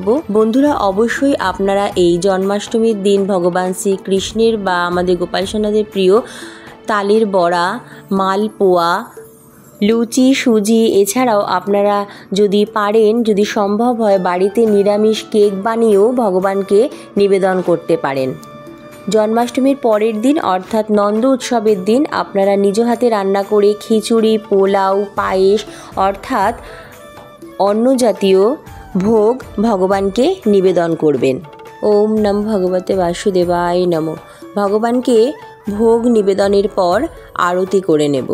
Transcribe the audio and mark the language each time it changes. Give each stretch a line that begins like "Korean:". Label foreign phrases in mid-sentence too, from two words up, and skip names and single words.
Bangla: বন্ধুরা, অবশ্যই আপনারা এই জন্মাষ্টমীর দিন ভগবান শ্রীকৃষ্ণের বা আমাদের গোপাল সোনাদের প্রিয় তালের বড়া, মালপোয়া, লুচি, সুজি, এছাড়াও আপনারা যদি পারেন, যদি সম্ভব হয়, বাড়িতে নিরামিষ কেক বানিয়েও ভগবানকে নিবেদন করতে পারেন। জন্মাষ্টমীর পরের দিন অর্থাৎ নন্দ উৎসবের দিন আপনারা নিজ হাতে রান্না করে খিচুড়ি, পোলাও, পায়েস অর্থাৎ অন্ন জাতীয় ভোগ ভগবানকে নিবেদন করবেন।
Sanskrit: ওম নমো ভগবতে বাসুদেবায় নমঃ।
Bangla: ভগবানকে ভোগ নিবেদনের পর আরতি করে নেব।